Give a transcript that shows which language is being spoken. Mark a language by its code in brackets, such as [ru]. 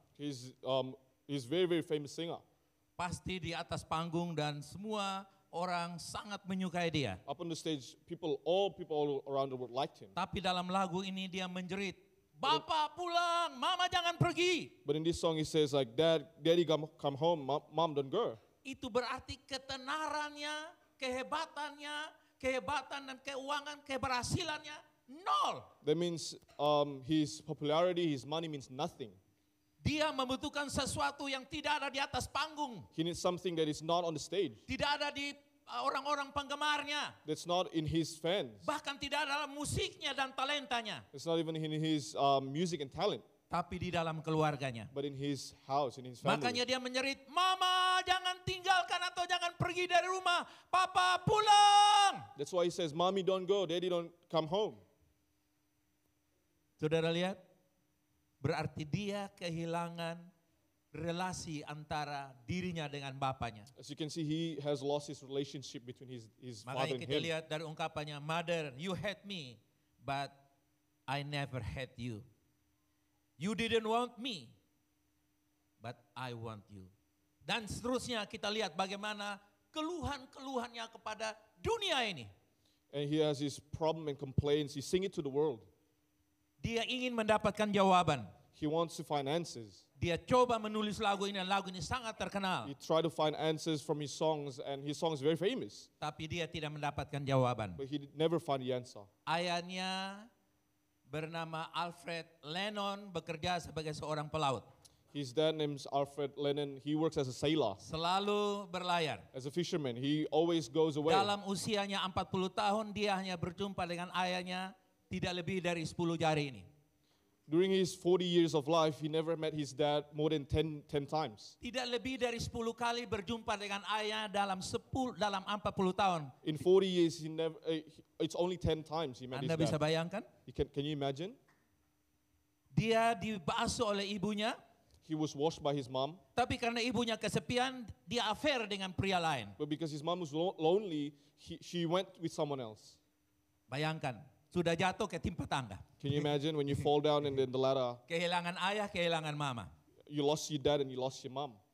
[en] He's very, very famous singer. [id] Pasti di atas panggung dan semua orang sangat menyukai dia. [en] Up on the stage, all people all around the world liked him. [id] Tapi dalam lagu ini dia menjerit, Bapak pulang, mama jangan pergi. [en] But in this song, he says like, Daddy, come home. Mom, don't go. [id] Itu berarti ketenarannya, kehebatan dan keuangan, keberhasilannya nol. [en] That means his popularity, his money means nothing. [id] Dia membutuhkan sesuatu yang tidak ada di atas panggung. [en] He needs something that is not on the stage. [id] Tidak ada di orang-orang penggemarnya. [en] That's not in his fans. [id] Bahkan tidak ada dalam musiknya dan talentanya. [en] It's not even in his music and talent, [id] Tapi di dalam keluarganya. [en] but in his house, in his family. [id] Makanya dia menjerit, Mama jangan tinggalkan atau jangan pergi dari rumah. Papa pulang. [en] That's why he says, Mommy, don't go. Daddy, don't come home. [id] Saudara lihat, berarti dia kehilangan relasi antara dirinya dengan bapaknya. [en] As you can see, he has lost his relationship between his father [id] Makanya [en] and [id] kita [en] him. [id] lihat dari ungkapannya, [en] Mother, you hate me, but I never hate you. You didn't want me, but I want you. [id] Dan seterusnya kita lihat bagaimana keluhan-keluhannya kepada dunia ini. [en] And he has his problem and complaints. He sing it to the world. [id] Dia ingin mendapatkan jawaban. [en] He wants to find answers. [id] Dia coba menulis lagu ini dan lagu ini sangat terkenal. [en] He tried to find answers from his songs, and his song is very famous. [id] Tapi dia tidak mendapatkan jawaban. [en] But he never find the answer. [id] Ayahnya bernama Alfred Lennon, bekerja sebagai seorang pelaut. [en] His dad name's Alfred Lennon. He works as a sailor, [id] Selalu berlayar. [en] as a fisherman. He always goes away. [id] Dalam usianya 40 tahun dia hanya berjumpa dengan ayahnya tidak lebih dari 10 jari ini. During his 40 years of life, he never met his dad more than 10 times. Tidak lebih dari 10 kali berjumpa dengan ayah dalam 40 tahun. [en] In 40 years, it's only 10 times he met [id] Anda [en] his [id] bisa [en] dad. [id] bayangkan? [en] Can you imagine? [id] Dia dibasuh oleh ibunya, [en] He was washed by his mom, [id] tapi karena ibunya kesepian, dia affair dengan pria lain. [en] but because his mom was lonely, she went with someone else. [id] Bayangkan, sudah jatuh ke timpa tangga. [en] Can you imagine when you fall down and then the ladder, [id] Kehilangan ayah, kehilangan mama. [en] you lost your dad and you lost your mom?